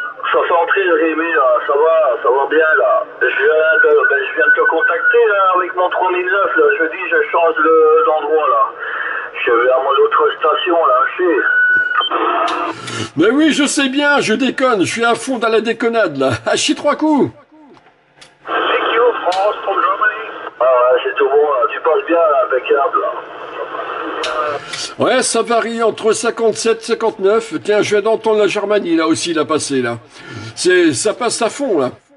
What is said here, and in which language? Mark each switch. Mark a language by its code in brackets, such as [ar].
[fr] 73 Rémi, là, ça va bien là. Je viens de te contacter là, avec mon 3009 là. Je dis je change d'endroit là. Je vais à mon autre station là, je sais. Mais oui, je sais bien, je déconne, je suis à fond dans la déconnade là. Hachi 3 coups. [en] Thank you, France, from Germany. [fr] Ah ouais, c'est tout bon là. Tu passes bien là, impeccable là. Ouais, ça varie entre 57 59. Tiens, je viens d'entendre la Germanie là aussi la passer là. Ça passe à fond là.